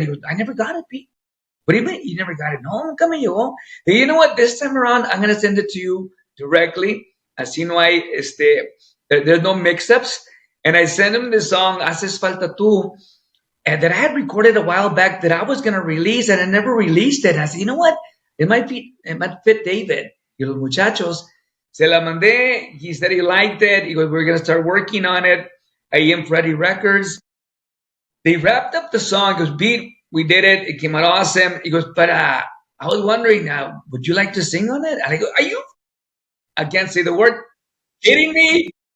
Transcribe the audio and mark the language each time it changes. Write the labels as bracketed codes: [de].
[en] He goes, "I never got it, Pete." "What do you mean you never got it?" [es] "No, nunca me llegó." [en] "Hey, you know what? This time around, I'm going to send it to you directly. [es] Así no hay, [en] there's no mix-ups." And I sent him the song, "Haces Falta Tú," and that I had recorded a while back that I was going to release, and I never released it. And I said, "You know what? It might fit David." [es] Y los muchachos, se la mandé. [en] He said he liked it. He goes, "We're going to start working on it." [es] Ahí en [en] Freddie Records. They wrapped up the song. He goes, "Beat, we did it. It came out awesome." He goes, "But I was wondering, would you like to sing on it?" And I go, "Are you?" I can't say the word. "Kidding me?